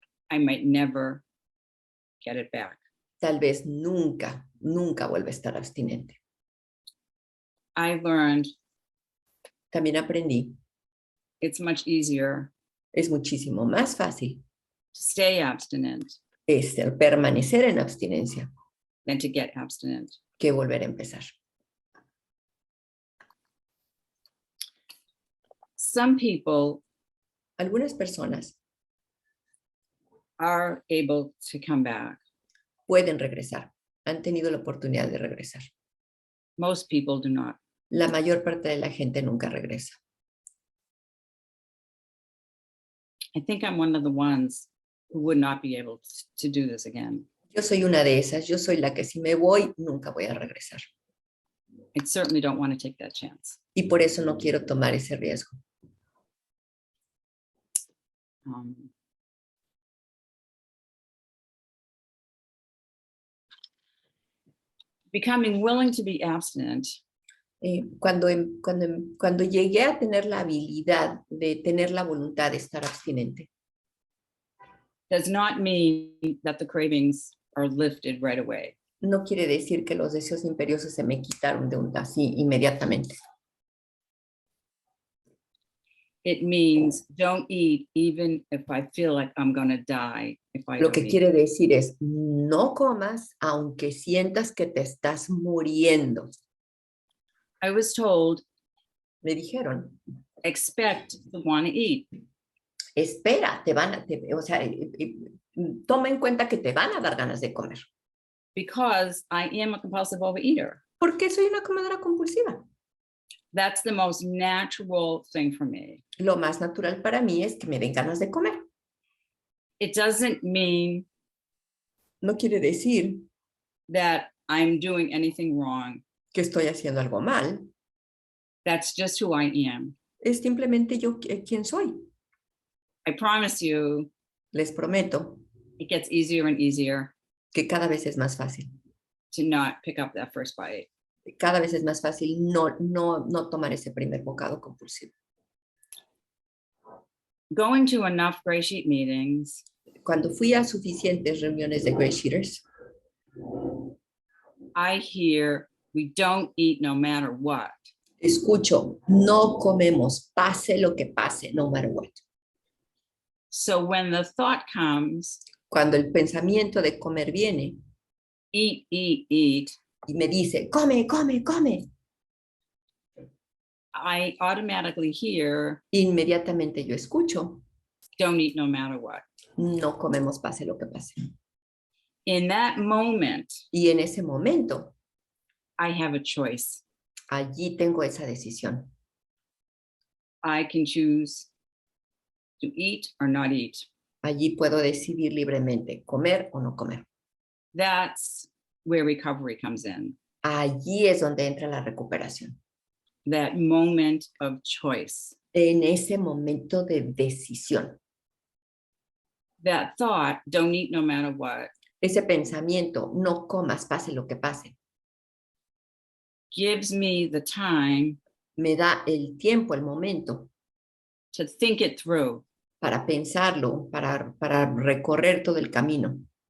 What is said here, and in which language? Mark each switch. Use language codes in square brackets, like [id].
[en] I might never get it back. [es] Tal vez nunca vuelva a estar abstinente. [en] I learned, [es] también aprendí, [en] it's much easier, [es] es muchísimo más fácil, [en] to stay abstinent, [es] permanecer en abstinencia, [en] than to get abstinent. [es] que volver a empezar. [en] Some people, [es] algunas personas, [en] are able to come back. [es] Pueden regresar. han tenido la oportunidad de regresar. [en] Most people do not. [es] La mayor parte de la gente nunca regresa. [en] I think I'm one of the ones who would not be able to do this again. [es] Yo soy una de esas. Yo soy la que si me voy, nunca voy a regresar. [en] I certainly don't want to take that chance. [es] Y por eso no quiero tomar ese riesgo. [en] Becoming willing to be abstinent [es] Cuando llegué a tener la habilidad de tener la voluntad de estar abstinente, [en] does not mean that the cravings are lifted right away. [es] no quiere decir que los deseos imperiosos se me quitaron de un así inmediatamente. [en] It means don't eat even if I feel like I'm going to die if I [es] Lo [en] don't [es] que [en] eat. [es] quiere decir es, no comas aunque sientas que te estás muriendo. [en] I was told, [es] Me dijeron, [en] expect to want to eat. [es] espera, toma en cuenta que te van a dar ganas de comer. [en] Because I am a compulsive overeater. [es] Porque soy una comedora compulsiva. [en] That's the most natural thing for me. [es] Lo más natural para mí es que me den ganas de comer. [en] It doesn't mean [es] No quiere decir [en] that I'm doing anything wrong. [es] que estoy haciendo algo mal. [en] That's just who I am. [es] Es simplemente yo quien soy. [en] I promise you, [es] Les prometo [en] it gets easier and easier [es] que cada vez es más fácil. [en] to not pick up that first bite. [es] Cada vez es más fácil no tomar ese primer bocado compulsivo. [en] Going to enough GreySheet meetings, [es] Cuando fui a suficientes reuniones de GreySheeters, [en] I hear we don't eat no matter what. [es] escucho, no comemos, pase lo que pase, [en] no matter what. So when the thought comes, [es] Cuando el pensamiento de comer viene [en] eat, eat, eat, [es] y me dice, come, come, come, [en] I automatically hear, [es] inmediatamente yo escucho, [en] don't eat no matter what. [es] no comemos, pase lo que pase. [en] In that moment, [es] Y en ese momento, [en] I have a choice. [es] allí tengo esa decisión. [en] I can choose to eat or not eat. [es] Allí puedo decidir libremente comer o no comer. [en] That's where recovery comes in. [es] Allí es donde entra la recuperación. [en] That moment of choice. [es] En ese momento de decisión. [en] That thought, don't eat no matter what, [es] Ese pensamiento, no comas, pase lo que pase, [en] gives me the time [es] me da el tiempo, el momento [en] to think it through. [es] para pensarlo, para recorrer todo el camino.